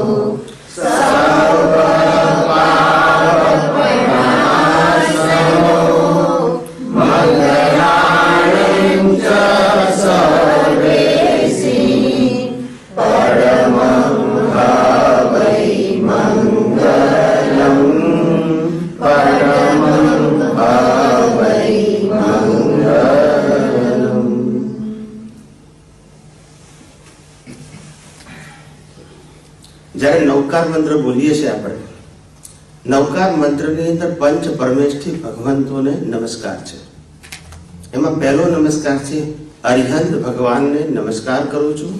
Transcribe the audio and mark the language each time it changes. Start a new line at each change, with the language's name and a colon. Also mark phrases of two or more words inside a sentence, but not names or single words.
Sanskrit: सर्वपापनाशनो मंगलानं च सर्वेसि परमं भवै मंगलम् परमं भवै मंगलम्।
Gujarati: જ્યારે નવકાર મંત્ર બોલીએ છીએ આપણે, નવકાર મંત્રની અંદર પંચ પરમેષ્ઠી ભગવંતોને નમસ્કાર છે। એમાં પહેલો નમસ્કાર છે અરિહંત ભગવાનને નમસ્કાર કરું છું।